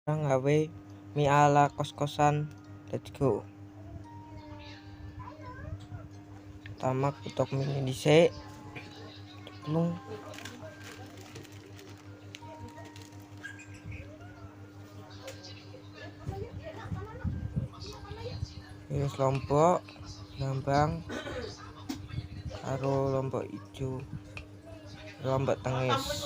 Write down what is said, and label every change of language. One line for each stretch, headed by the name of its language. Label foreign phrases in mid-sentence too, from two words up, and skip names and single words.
Javanese: Gawe mie ala kos-kosan.
English: Let's go.
Javanese: Pertama kutok mie dhisik. Plung. Iris lombok, brambang karo lombok ijo, lombok tengis.